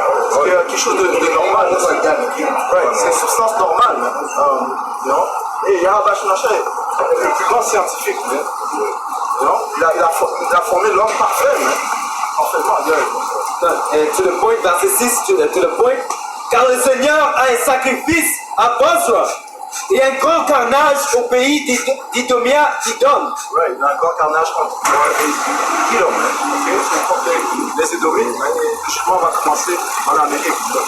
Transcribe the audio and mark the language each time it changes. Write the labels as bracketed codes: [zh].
[fr] Ce qui est quelque chose de normal. C'est une substance normale, man. [en] You know? [fr] Et Yahushua est le plus grand scientifique, man. [en] You know? [fr] Il a formé l'homme parfait, man. Parfaitement, [en] To the point, [fr] verset 6, [en] to the point. [fr] Car le Seigneur a un sacrifice à Bosra et un grand carnage au pays d'Idomia, d'Idom. Ouais, il y a un grand carnage contre Idom. Okay? Contre les Édomites, le jugement va commencer en Amérique.